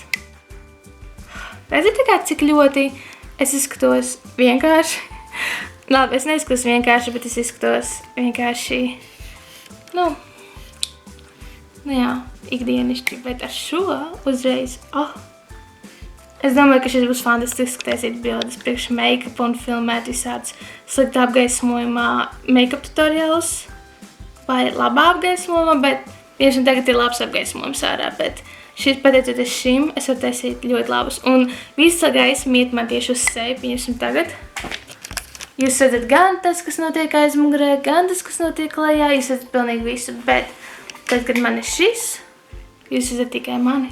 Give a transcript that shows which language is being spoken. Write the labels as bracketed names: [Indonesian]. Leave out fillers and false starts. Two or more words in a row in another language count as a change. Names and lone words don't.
[Latvian] Redzat, kā cik ļoti es izskatos vienkārši? Labi, es neizskatos vienkārši, bet es izskatos vienkārši, nu jā, ikdienišķi, bet ar šo uzreiz, es domāju, ka šis būs fantastiski taisīt bildes priekš make-up un filmēt visāds sliktā apgaismojumā [English] make-up tutorials [Latvian] vai labā apgaismojumā, bet vienši tagad ir labs apgaismojums ārā, bet šis pateicoties šim, es varu taisīt ļoti labus. Un visa gaisma iet man tieši uz seju, pieņemsim tagad. Jūs redzat gan tas, kas notiek aizmugurē, gan tas, kas notiek lejā, jūs redzat pilnīgi visu, bet tad, kad man ir šis, jūs redzat tikai mani.